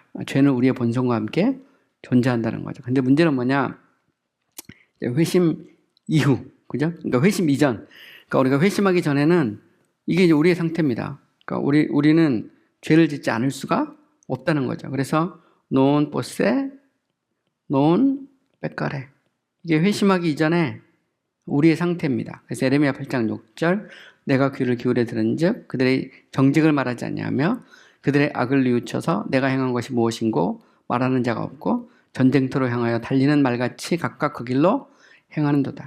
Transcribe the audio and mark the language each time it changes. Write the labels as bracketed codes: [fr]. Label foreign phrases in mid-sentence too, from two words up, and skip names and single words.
[ko] 죄는 우리의 본성과 함께 존재한다는 거죠. 근데 문제는 뭐냐? 회심 이후, 그죠? 그러니까 회심 이전. 그러니까 우리가 회심하기 전에는 이게 이제 우리의 상태입니다. 그러니까 우리는 죄를 짓지 않을 수가 없다는 거죠. [la] 그래서 non posse, non peccare. [ko] 이게 회심하기 이전에 우리의 상태입니다. 그래서 에레미야 8장 6절 내가 귀를 기울여 들은즉 그들의 정직을 말하지 않냐며 그들의 악을 뉘우쳐서 내가 행한 것이 무엇인고 말하는 자가 없고 전쟁터로 향하여 달리는 말같이 각각 그 길로 행하는도다.